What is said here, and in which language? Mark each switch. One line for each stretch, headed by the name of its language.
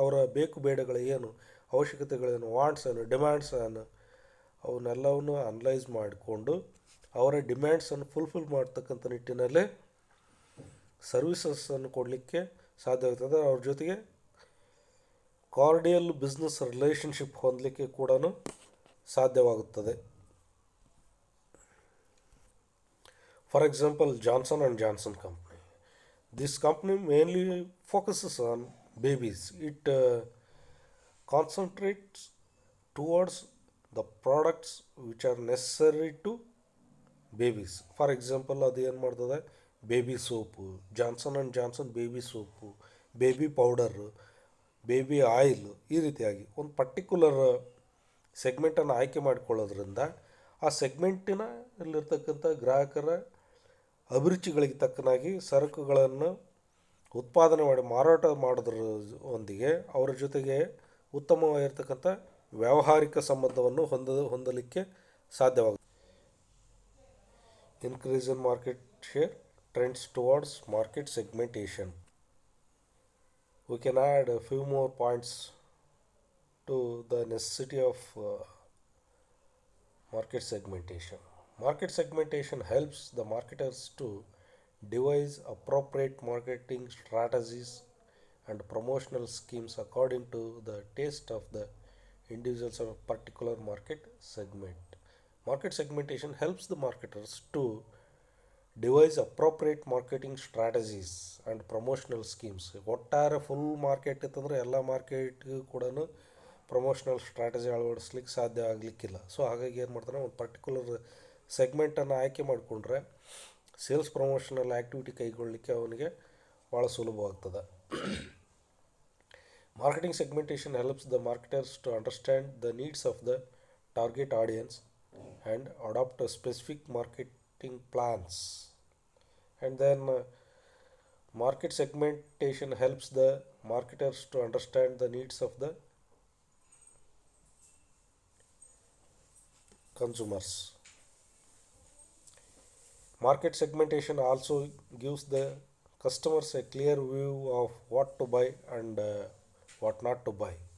Kannada: ಅವರ ಬೇಕು ಬೇಡಗಳು ಏನು, ಅವಶ್ಯಕತೆಗಳೇನು, ವಾಂಟ್ಸ್ ಏನು, ಡಿಮ್ಯಾಂಡ್ಸ್ ಏನು, ಅವನ್ನೆಲ್ಲವನ್ನು ಅನಲೈಸ್ ಮಾಡಿಕೊಂಡು ಅವರ ಡಿಮ್ಯಾಂಡ್ಸನ್ನು ಫುಲ್ಫಿಲ್ ಮಾಡ್ತಕ್ಕಂಥ ನಿಟ್ಟಿನಲ್ಲಿ ಸರ್ವಿಸಸ್ಸನ್ನು ಕೊಡಲಿಕ್ಕೆ ಸಾಧ್ಯವಾಗ್ತದೆ. ಅವ್ರ ಜೊತೆಗೆ ಕಾರ್ಡಿಯಲ್ ಬಿಸ್ನೆಸ್ ರಿಲೇಷನ್ಶಿಪ್ ಹೊಂದಲಿಕ್ಕೆ ಕೂಡ ಸಾಧ್ಯವಾಗುತ್ತದೆ.
English: For example, Johnson and Johnson company. This company mainly focuses on babies. It concentrates towards the products which are necessary to babies.
Kannada: For example ಅದು ಏನು ಮಾಡ್ತದೆ, baby soap, Johnson and Johnson baby soap, baby powder, baby oil, ಈ ರೀತಿಯಾಗಿ ಒಂದು particular ಸೆಗ್ಮೆಂಟನ್ನು ಆಯ್ಕೆ ಮಾಡಿಕೊಳ್ಳೋದ್ರಿಂದ ಆ ಸೆಗ್ಮೆಂಟಿನ ಅಲ್ಲಿರ್ತಕ್ಕಂಥ ಗ್ರಾಹಕರ ಅಭಿರುಚಿಗಳಿಗೆ ತಕ್ಕನಾಗಿ ಸರಕುಗಳನ್ನು ಉತ್ಪಾದನೆ ಮಾಡಿ ಮಾರಾಟ ಮಾಡೋದ್ರ ಒಂದಿಗೆ ಅವರ ಜೊತೆಗೆ ಉತ್ತಮವಾಗಿರ್ತಕ್ಕಂಥ ವ್ಯಾವಹಾರಿಕ ಸಂಬಂಧವನ್ನು ಹೊಂದಲಿಕ್ಕೆ ಸಾಧ್ಯವಾಗುತ್ತೆ.
English: Increase in market share trends towards market segmentation. We can add a few more points to the necessity of market segmentation. Market segmentation helps the marketers to devise appropriate marketing strategies and promotional schemes according to the taste of the individuals of a particular market segment. Market segmentation helps the marketers to devise appropriate marketing strategies and promotional schemes.
Kannada: ಒಟ್ಟಾರೆ full market ಇತ್ತಂದರೆ ಎಲ್ಲ ಮಾರ್ಕೆಟ್ಗೂ ಕೂಡ promotional strategy ಅಳವಡಿಸ್ಲಿಕ್ಕೆ ಸಾಧ್ಯ ಆಗಲಿಕ್ಕಿಲ್ಲ. So ಹಾಗಾಗಿ ಏನು ಮಾಡ್ತಾನೆ, ಒಂದು particular ಸೆಗ್ಮೆಂಟನ್ನು ಆಯ್ಕೆ ಮಾಡಿಕೊಂಡ್ರೆ ಸೇಲ್ಸ್ ಪ್ರಮೋಷನಲ್ ಆ್ಯಕ್ಟಿವಿಟಿ ಕೈಗೊಳ್ಳಲಿಕ್ಕೆ ಅವನಿಗೆ ಭಾಳ ಸುಲಭವಾಗ್ತದೆ.
English: Marketing segmentation helps the marketers to understand the needs of the target audience and adopt a specific marketing plans. And then market segmentation helps the marketers to understand the needs of the consumers. Market segmentation also gives the customers a clear view of what to buy and what not to buy.